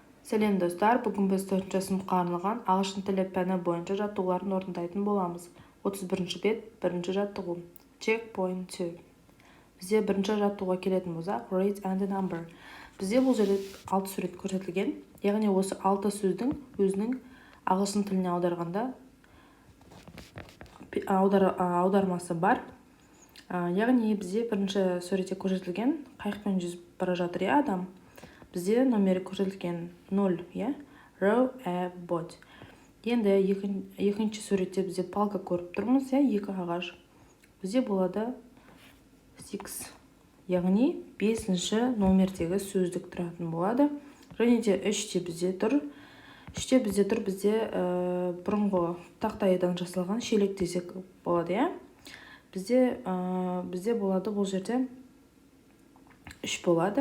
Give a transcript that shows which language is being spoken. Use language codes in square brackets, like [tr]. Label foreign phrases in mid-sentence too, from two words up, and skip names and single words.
[kk] Сәлем достар, бүгін біз 4-ші сыныпқа арналған ағылшын тілі пәні бойынша жаттығуларын орындайтын боламыз. 31-ші бет, бірінші жаттығу. Checkpoint 2. Бізде бірінші жаттығуға келетін болсақ, [en] rate and number. [kk] Бізде бұл жерде 6 сурет көрсетілген. Яғни осы 6 сөздің өзінің ағылшын тіліне аударғанда аудармасы бар. Яғни бізде бірінші суретте көрсетілген қайықпен жүзіп бара жатыр адам. Бізде номері көрсетілген 0, [en] row a boat. [kk] Енді екінші суретте бізде палка көріп тұрмыз, екі ағаш. Бізде болады 6, яғни 5-ші номердегі сөздік тұратын болады. Және де 3-те бізде тұр. 3-те бізде тұр, бізде бұрынғы тақтайдан жасалған шелек десек болады, Бізде болады бұл жерде 3 болады.